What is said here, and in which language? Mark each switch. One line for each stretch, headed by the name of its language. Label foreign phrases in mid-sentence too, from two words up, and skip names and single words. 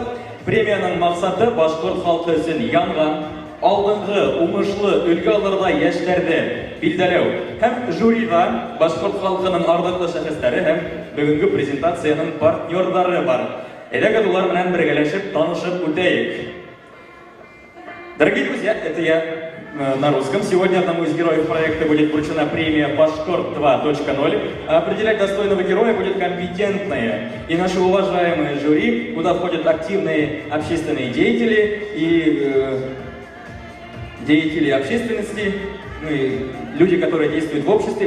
Bashkir: Премияның маҡсаты башҡорт халҡы өсөн янған, алдынғы уңышлы өлгө алырҙа йәштәрҙе билдәләү һәм жюриҙа башҡорт халҡының арҙаҡлы шәхестәре һәм бөгөнгө презентацияның партнерҙары бар. Әйҙәгеҙ улар менән бергәләшеп, танышып үтәйек.
Russian: Дорогие друзья, это я на русском. Сегодня одному из героев проекта будет вручена премия «Башкорт 2.0». Определять достойного героя будет компетентное и наши уважаемые жюри, куда входят активные общественные деятели и деятели общественности, ну и люди, которые действуют в обществе.